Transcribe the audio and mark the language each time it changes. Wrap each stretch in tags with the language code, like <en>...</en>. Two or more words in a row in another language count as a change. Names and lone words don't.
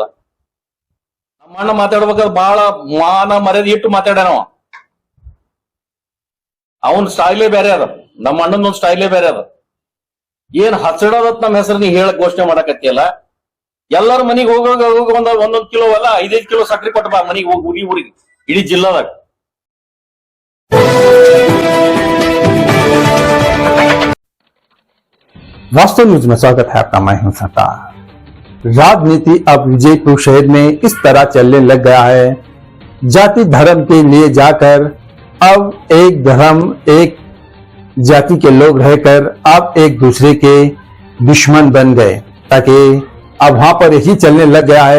<kn>ನಮ್ಮ ಅಣ್ಣ ಮಾತಾಡ್ಬೇಕಾದ್ರೆ ಬಹಳ ಮಾನ ಮರ್ಯಾದೆ ಇಟ್ಟು ಮಾತಾಡ್ಯಾನವ. ಅವನ್ ಸ್ಟೈಲೇ ಬೇರೆ ಅದ, ನಮ್ಮ ಅಣ್ಣನ ಸ್ಟೈಲೇ ಬೇರೆ ಅದ. ಏನ್ ಹಚ್ಚಡೋದತ್ ನಮ್ಮ ಹೆಸರು ನೀ ಹೇಳಕ್ ಘೋಷಣೆ ಮಾಡಕತ್ತಿಯಲ್ಲ. ಎಲ್ಲಾರು ಮನಿಗ್ ಹೋಗೋಗ ಒಂದೊಂದ್ ಕಿಲೋ ಅಲ್ಲ 5-5 ಕಿಲೋ ಸಕ್ರಿ ಕೊಟ್ಟ ಬಾ ಮನಿಗ್ ಹೋಗಿ ಊರಿಗೆ ಇಡೀ ಜಿಲ್ಲಾದಾಗ.</kn> <hi>वास्तव न्यूज में स्वागत है आपका। मैं हूं सरकार। राजनीति अब विजयपुर शहर में इस तरह चलने लग गया है। जाति धर्म के लिए जाकर अब एक धर्म एक जाति के लोग रहकर अब एक दूसरे के दुश्मन बन गए, ताकि अब वहां पर यही चलने लग गया है।</hi>